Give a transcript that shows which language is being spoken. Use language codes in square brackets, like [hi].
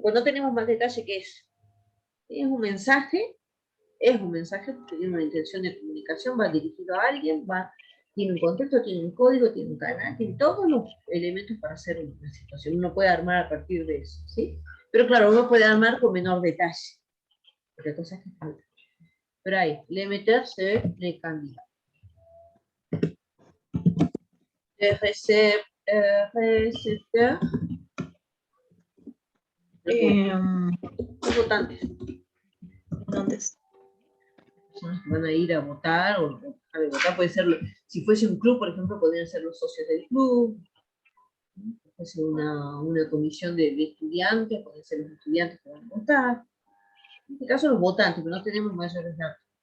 [es] Pues no tenemos más detalle que eso. Es un mensaje porque tiene una intención de comunicación, va dirigido a alguien, tiene un contexto, tiene un código, tiene un canal, tiene todos los elementos para hacer una situación. Uno puede armar a partir de eso, ¿sí? Pero claro, uno puede armar con menor detalle, porque hay cosas que faltan. Pero ahí, [fr] l'émetteur, c'est les candidats. Le récepteur, [es] los votantes. Entonces, Personas que van a ir a votar, o a votar puede ser, si fuese un club, por ejemplo, podrían ser los socios del club. Si fuese una comisión de estudiantes, pueden ser los estudiantes que van a votar. En este caso, los votantes, pero no tenemos mayores datos.